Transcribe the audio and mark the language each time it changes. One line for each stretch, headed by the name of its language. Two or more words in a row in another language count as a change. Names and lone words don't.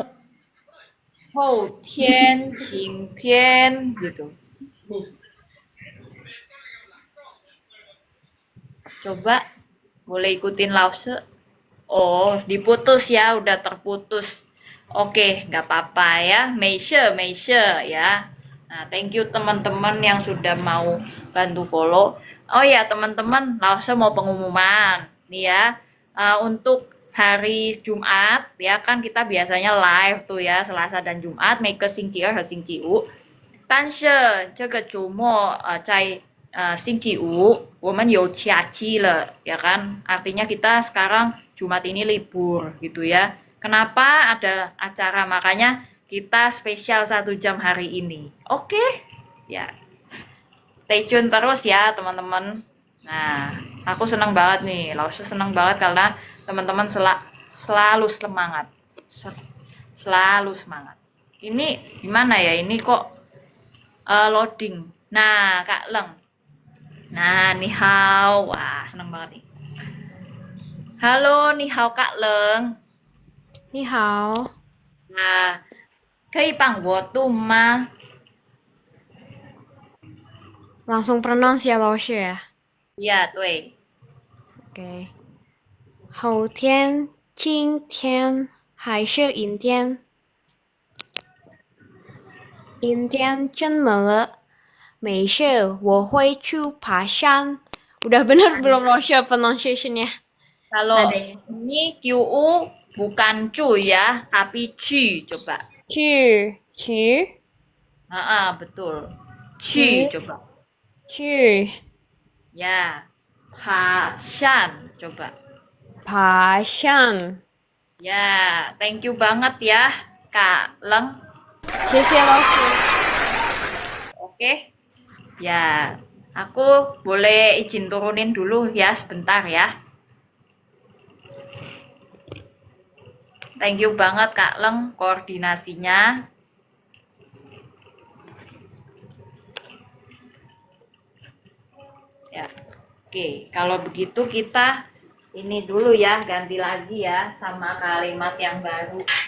Chinese: 后天，晴天 gitu.
Indonesian: Coba boleh ikutin lause. Oh, diputus ya, udah terputus. Oke, nggak apa-apa ya. Meisha ya. Nah,
English: thank you
Indonesian: teman-teman yang sudah mau bantu follow. Oh ya, teman-teman, Lause mau pengumuman. Nih ya, untuk hari Jumat ya kan kita biasanya live tuh ya, Selasa dan Jumat,
Chinese: 每个星期二和星期五。但是这个周末在星期五我们有假期了
Indonesian: ya kan, artinya kita sekarang Jumat ini libur gitu ya. Kenapa ada acara, makanya kita spesial 1 jam hari ini. Oke ya,
English: stay tune
Indonesian: terus ya teman-teman. Nah, aku senang banget nih, Lausu senang banget karena teman-teman selalu semangat, selalu semangat. Ini gimana ya, ini kok loading. Nah, Kak Leng. Nah,
Chinese: 你好.
Indonesian: Wah, seneng banget nih. Halo,
Chinese: 你好
Indonesian: Kak Leng.
Chinese: 你好， Nah, 可以帮我读吗？
Indonesian: langsung pronounce ya 老师。
Chinese: 呀，对。 OK，后天、今天还是阴天？阴天怎么了？没事，我会去爬山。
Indonesian: Udah benar belum 老师 pronunciation-nya? Kalau Ada. ini QU bukan cu ya, tapi ci coba.
Chinese: 去
Indonesian: Betul. Ci
Chinese: Ci.
Indonesian: coba.
Chinese: 去
Indonesian: Ya. Pashan coba.
Chinese: 爬山。
Indonesian: Ya,
English: thank you
Indonesian: banget ya, Kak Leng.
Chinese: 谢谢老师。
Indonesian: Oke. Ya, aku boleh izin turunin dulu ya sebentar ya.
English: Thank you
Indonesian: banget Kak Leng koordinasinya. Ya. Oke, kalau begitu kita ini dulu ya, ganti lagi ya sama kalimat yang baru.